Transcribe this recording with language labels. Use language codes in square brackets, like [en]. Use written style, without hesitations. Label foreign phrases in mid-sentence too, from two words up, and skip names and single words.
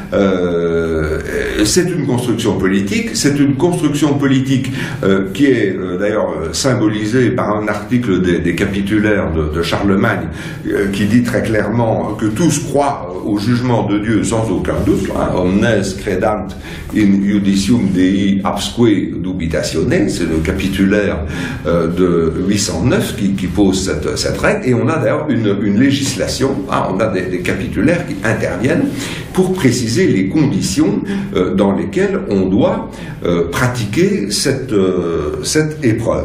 [fr] C'est une construction politique, qui est d'ailleurs symbolisée par un article des capitulaires de Charlemagne qui dit très clairement que tous croient au jugement de Dieu sans aucun doute, [la] omnes credant in judicium Dei absque dubitatione, [fr] c'est le capitulaire de 809 qui pose cette règle, et on a d'ailleurs une législation, on a des capitulaires qui interviennent pour préciser les conditions dans lesquelles on doit pratiquer cette épreuve.